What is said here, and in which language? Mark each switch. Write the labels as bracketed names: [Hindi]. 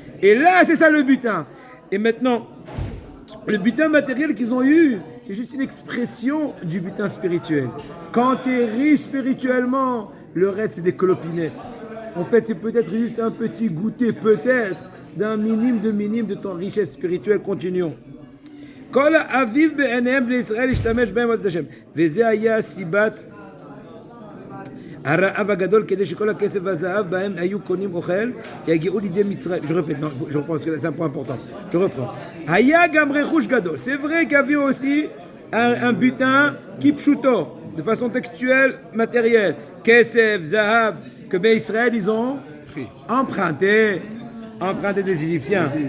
[French] Et là, c'est ça le butin. Et maintenant, le butin matériel qu'ils ont eu, c'est juste une expression du butin spirituel. Quand tu es riche spirituellement, le reste, c'est des clopinettes. En fait, c'est peut-être juste un petit goûter, peut-être, d'un minime de ton richesse spirituelle. [Hebrew] Continuons. Kol aviv be'enehem l'Israël ishtamesh be'em ad Hashem. Veze haya sibat הרעב הגדול כדי שכל הכסף והזהב בהם היו קונים אוכל יגיעו לידי מצרים. [French] Je répète, non, je reprends parce que c'est un point important. Je reprends. [Hebrew] היה גם רכוש גדול. [French] C'est vrai qu'il y avait aussi un butin kipshuto, de façon textuelle, matérielle. Kesef, zahav, que ben Israël ils ont emprunté des Égyptiens.